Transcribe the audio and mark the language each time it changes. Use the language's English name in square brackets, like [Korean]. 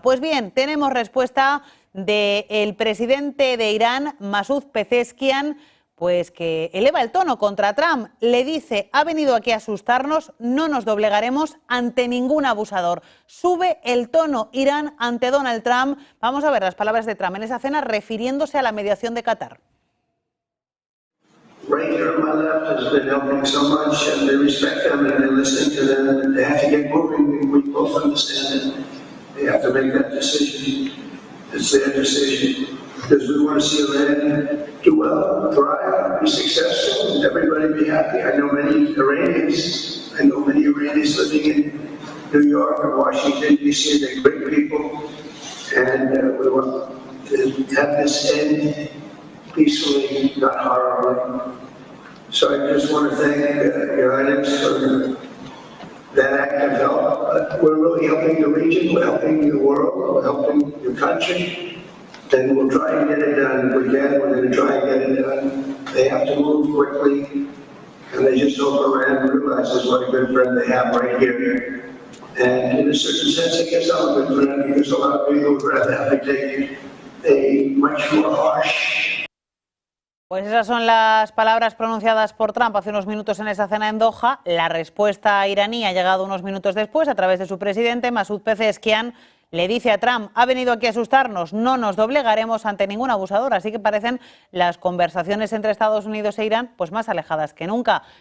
[Spanish] Pues bien, tenemos respuesta del presidente de Irán, Masoud Pezeshkian, pues que eleva el tono contra Trump. Le dice, ha venido aquí a asustarnos, no nos doblegaremos ante ningún abusador. Sube el tono Irán ante Donald Trump. Vamos a ver las palabras de Trump en esa cena refiriéndose a la mediación de Qatar. [English] Right here on my left has been helping so much, and they respect them and they're listening to them, and they have to get moving, and we both understand that they have to make that decision. It's their decision, because we want to see Iran do well, thrive, be successful, and everybody be happy. I know many Iranians living in New York or Washington, D.C., they're great people, and we want have this end peacefully, not horribly. So I just want to thank Your Highness for that act of help. We're really helping the region, we're helping the world, we're helping the country, and we'll try and get it done. If we can, we're going to try and get it done. They have to move quickly, and they just hope Iran realizes what a good friend they have right here. And in a certain sense, I guess I'm a good friend, because a lot of people would rather have to take a much more harsh. [Spanish] Pues esas son las palabras pronunciadas por Trump hace unos minutos en esa cena en Doha. La respuesta iraní ha llegado unos minutos después a través de su presidente, Masoud Pezeshkian. Le dice a Trump, ha venido aquí a asustarnos, no nos doblegaremos ante ningún abusador. Así que parecen las conversaciones entre Estados Unidos e Irán pues más alejadas que nunca.